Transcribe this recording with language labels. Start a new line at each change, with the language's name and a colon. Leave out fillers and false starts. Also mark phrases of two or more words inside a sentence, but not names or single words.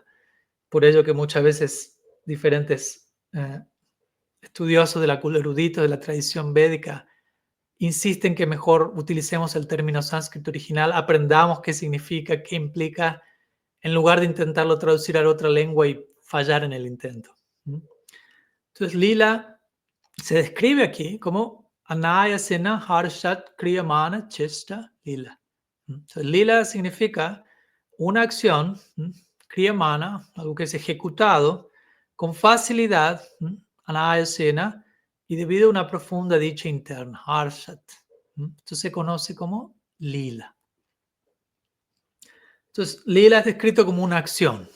Spanish: Por ello que muchas veces diferentes estudiosos de la cultura, eruditos de la tradición védica, insisten que mejor utilicemos el término sánscrito original, aprendamos qué significa, qué implica, en lugar de intentarlo traducir a otra lengua y fallar en el intento. Entonces, lila se describe aquí como
Sanskrit: अनायासेन हर्षात् क्रियमाण चेष्टा लीला.
Spanish: Entonces, lila significa una acción, kriyamana, algo que es ejecutado con facilidad, anayasena, y debido a una profunda dicha interna, harshat. Esto se conoce como lila. Entonces, lila es descrito como una acción.